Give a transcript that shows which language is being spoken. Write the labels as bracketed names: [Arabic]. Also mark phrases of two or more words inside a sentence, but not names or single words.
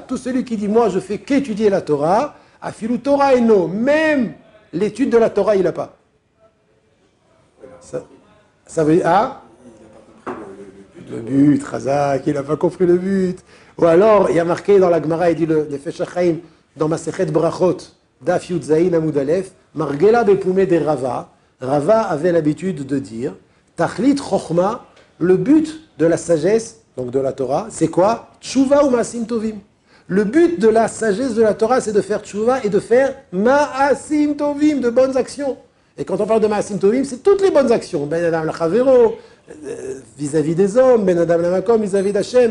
[French] Tout celui qui dit moi je fais qu'étudier la Torah, [Hebrew] אפילו תורה אינו, [French] même l'étude de la Torah il n'a pas. Ça veut dire le but, Razak, il n'a pas compris le but. Ou alors, il y a marqué dans la Gemara, il dit le Nefesh HaChaim, dans [Hebrew] מסכת ברכות דף יוד זין עמוד אלף, [Aramaic] מרגלא בפומיה דרבא. [French] Rava avait l'habitude de dire, [Hebrew] תכלית חכמה, [French] le but de la sagesse, donc de la Torah, c'est quoi? [Hebrew] תשובה ומעשים טובים. [French] Le but de la sagesse de la Torah, c'est de faire Tshuva et de faire [Hebrew] מעשים טובים, [French] de bonnes actions. Et quand on parle de [Hebrew] מעשים טובים, [French] c'est toutes les bonnes actions. [Hebrew] בין אדם לחברו, [French] vis-à-vis des hommes, [Hebrew] בין אדם למקום, [French] vis-à-vis d'Hachem.